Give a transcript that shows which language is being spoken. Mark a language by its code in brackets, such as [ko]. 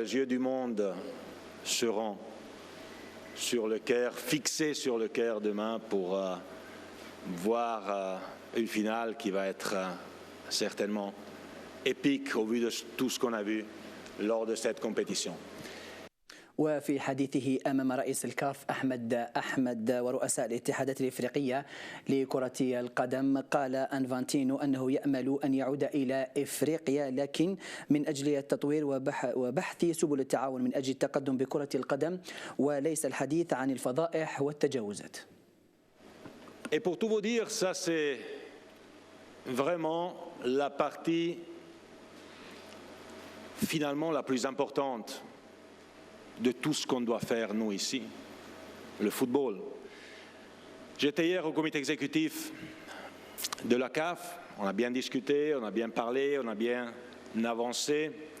[fr] Les yeux du monde seront sur le Caire, fixés sur le Caire demain pour voir une finale qui va être certainement épique au vu de tout ce qu'on a vu lors de cette compétition. [ar] وفي حديثه أمام رئيس الكاف أحمد ورؤساء الاتحادات الإفريقية لكرة القدم، قال أنفانتينو أنه يأمل أن يعود إلى إفريقيا لكن من أجل التطوير وبحث سبل التعاون من أجل التقدم بكرة القدم وليس الحديث عن الفضائح والتجاوزات. [fr] Et pour tout vous dire, ça c'est vraiment la partie finalement la plus importante de tout ce qu'on doit faire, nous, ici, le football. J'étais hier au comité exécutif de la CAF, on a bien discuté, on a bien parlé, on a bien avancé.